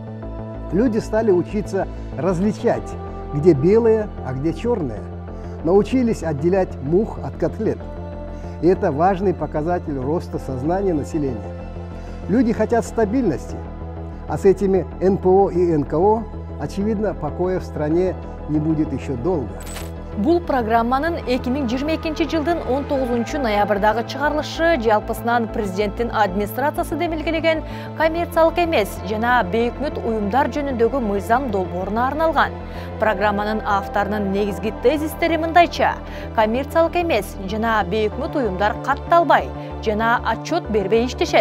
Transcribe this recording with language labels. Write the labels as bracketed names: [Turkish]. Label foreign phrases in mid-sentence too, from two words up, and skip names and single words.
[Russian] Люди стали учиться различать, где белое, а где черное. Научились отделять мух от котлет. И это важный показатель роста сознания населения. Люди хотят стабильности, а с этими НПО и НКО, очевидно, покоя в стране не будет еще долго. [Kyrgyz] Бул программанын 2022 жылдын 19 ноябрдагы чыгарылышы жалпысынан президенттин администрациясы демилгелеген коммерциялык эмес жана бейөкмөт уюмдар жөнүндөгү мыйзам долбооруна арналган. Программанын авторунун негизги тезистери мындайча: коммерциялык эмес жана бейөкмөт уюмдар катталбай жана отчет бербей иштешет.